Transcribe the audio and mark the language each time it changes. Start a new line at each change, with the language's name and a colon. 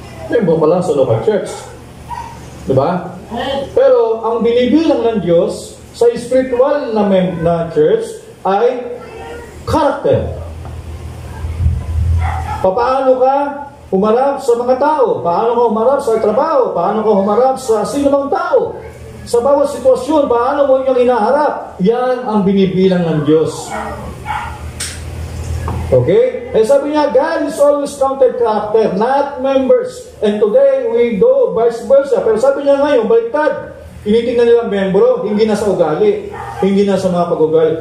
Filipino: Membro ka lang sa local church. Diba? Pero ang binibilang ng Diyos sa spiritual na church ay karakter. Paano ka humarap sa mga tao? Paano ka humarap sa trabaho? Paano ka humarap sa sinumang tao? Sa bawat sitwasyon, paano mo yung hinaharap? Yan ang binibilang ng Diyos. Okay? Sabi niya,
English: God is always counted character, not members. And today, we do vice versa.
Filipino: Pero sabi niya ngayon, baliktad. Tinitingnan nilang membro, hindi na sa ugali, hindi na sa mga pag-ugali.